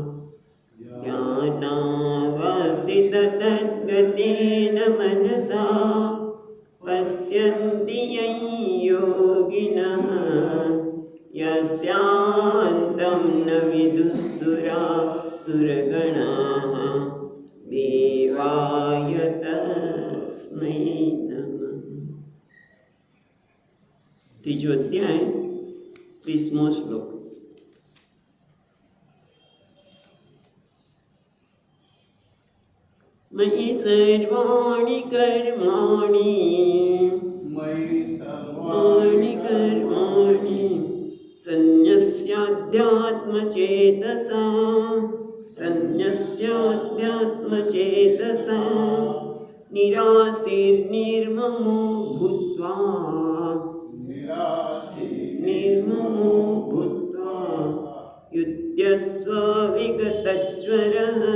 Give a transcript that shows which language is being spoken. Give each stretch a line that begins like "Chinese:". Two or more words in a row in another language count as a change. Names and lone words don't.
Sanskrit: ध्यानावस्थिततद्गतेन मनसा पश्यन्ति यं योगिनः यस्यान्तं न विदुःसुरासुरगणाः देवाय तस्मै नमः।
Gujarati: ત્રીજો અધ્યાય 30મો શ્લોક।
Sanskrit: મયि સર્વાણિ કર્માણિ સંન્યસ્યાધ્યાત્મચેતસા નિરાશીર્નિર્મમો ભૂત્વા યુધ્યસ્વ વિગતજ્વરઃ